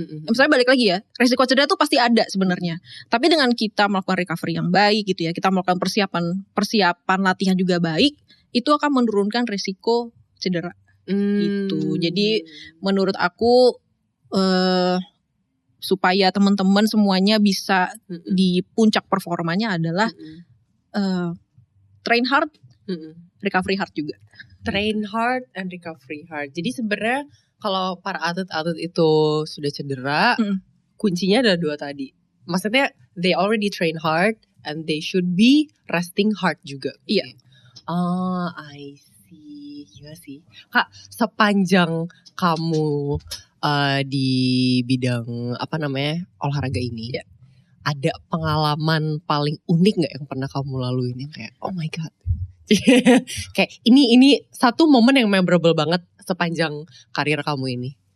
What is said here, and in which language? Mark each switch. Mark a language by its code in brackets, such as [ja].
[id] Misalnya balik lagi ya, risiko cedera tuh pasti ada sebenarnya. Tapi dengan kita melakukan recovery yang baik gitu ya, kita melakukan persiapan latihan juga baik, itu akan menurunkan risiko cedera. Gitu. Jadi menurut aku supaya teman-teman semuanya bisa di puncak performanya adalah [en] train hard, recovery hard [id] juga. [en] Train hard and recovery hard. [id] Jadi sebenarnya kalau para atlet-atlet itu sudah cedera, kuncinya ada dua tadi. Maksudnya [en] they already train hard and they should be resting hard [id] juga. Iya. [en] I see. [id] Iya sih. Kak, sepanjang kamu di bidang olahraga ini, ada pengalaman paling unik nggak yang pernah kamu lalui yang kayak [en] oh my god, [id] kayak ini satu momen yang memorable banget sepanjang karir kamu ini?